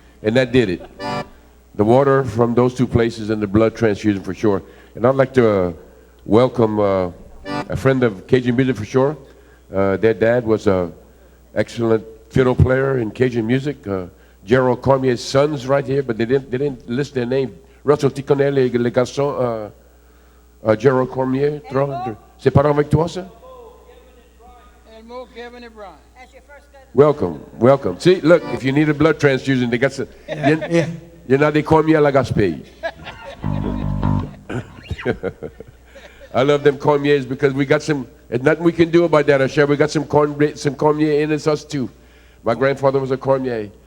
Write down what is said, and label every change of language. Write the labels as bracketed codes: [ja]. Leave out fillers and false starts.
[en] And that did it. The water from those two places and the blood transfusion for sure. And I'd like to welcome a friend of Cajun music for sure. Their dad was an excellent fiddle player in Cajun music. Gerald Cormier's sons right here, but they didn't list their name. [fr] Russell, tu connais les garçons? Gerald Cormier, c'est pas avec toi ça? [en] Kevin and Brian. Welcome, welcome. See, look, if you need a blood transfusion, they got some. You're not [fr] des Cormier la Gaspé. [en] I love them Cormiers because we got some. There's nothing we can do about that, Asher. We got some Cormier in us too. My grandfather was a Cormier.